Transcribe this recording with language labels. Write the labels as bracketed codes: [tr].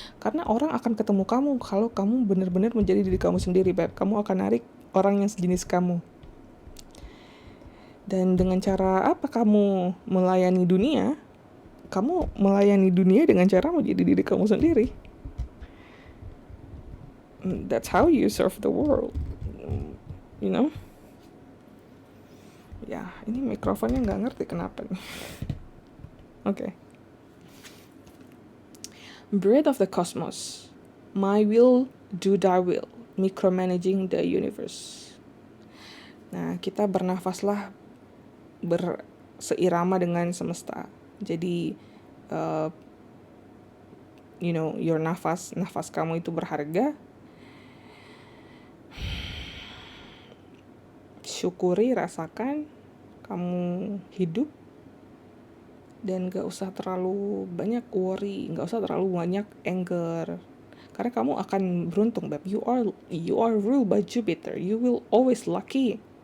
[id] Karena orang akan ketemu kamu kalau kamu benar-benar menjadi diri kamu sendiri, Beb. Kamu akan narik orang yang sejenis kamu. Dan dengan cara apa kamu melayani dunia? Kamu melayani dunia dengan cara menjadi diri kamu sendiri. [en] That's how you serve the world. You know? [id] Ya, ini mikrofonnya nggak ngerti kenapa nih. [en] Okay. Breath of the cosmos. My will, do thy will. Micromanaging the universe. [id] Nah, kita bernafaslah berseirama dengan semesta. Jadi, your nafas kamu itu berharga. Syukuri, rasakan kamu hidup, dan gak usah terlalu banyak worry, gak usah terlalu banyak anger, karena kamu akan beruntung, Beb. [en] You are ruled by Jupiter. You will always lucky.